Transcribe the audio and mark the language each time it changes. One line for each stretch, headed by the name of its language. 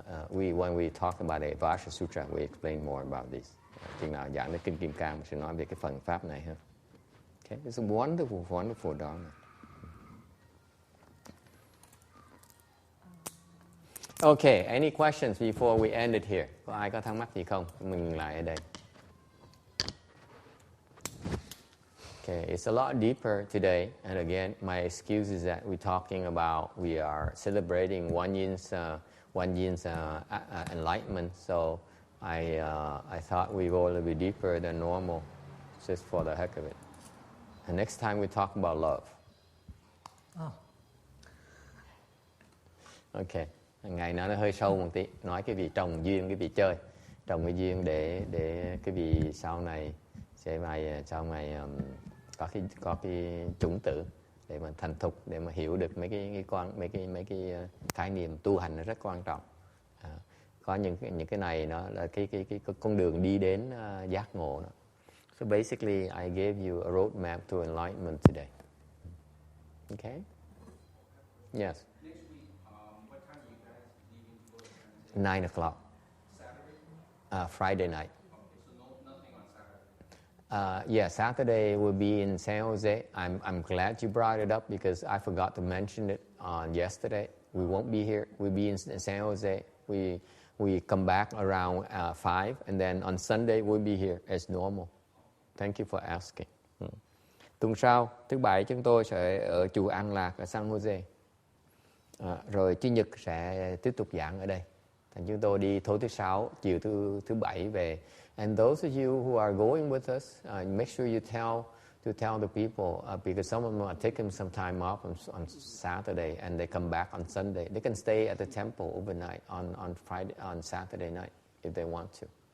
English: When we talk about the Amitabha Sutra, we explain more about this.
Vietnamese: Chừng nào giảng đến Kinh Kim Cang mình sẽ nói về cái phần pháp này hơn.
English: Okay, it's a wonderful, wonderful Dharma. Okay, any questions before we end it here?
Vietnamese: Có ai có thắc mắc gì không? Mình ngừng lại ở đây.
English: Okay, it's a lot deeper today, and again, my excuse is that we're talking about we are celebrating one yin's enlightenment. So I thought we go a little bit deeper than normal, just for the heck of it. And next time we talk about love. Oh.
Vietnamese: Okay, ngày nó hơi sâu một tí, nói cái vị trồng duyên, cái vị chơi, trồng cái duyên để cái vị sau này sẽ sau này có cái chủng tử để mà thành thục, để mà hiểu được mấy cái khái niệm tu hành nó rất quan trọng. Có những cái này nó là cái con đường đi đến giác ngộ đó.
English: So basically, I gave you a roadmap to enlightenment today. Okay? Yes. Next week, what time are you guys leaving for 9:00. Saturday? Friday night. Okay, so nothing on Saturday. Yeah, Saturday we'll be in San Jose. I'm glad you brought it up because I forgot to mention it on yesterday. We won't be here. We'll be in San Jose. We come back around 5, and then on Sunday we'll be here as normal. Thank you for asking.
Vietnamese: Tuần sau, thứ Bảy chúng tôi sẽ ở chùa An Lạc ở San Jose. Rồi Chủ nhật sẽ tiếp tục giảng ở đây. Thành chúng tôi đi tối thứ Sáu, chiều thứ Bảy về.
English: And those of you who are going with us, make sure you tell the people because some of them are taking some time off on Saturday and they come back on Sunday. They can stay at the temple overnight on Saturday night if they want to.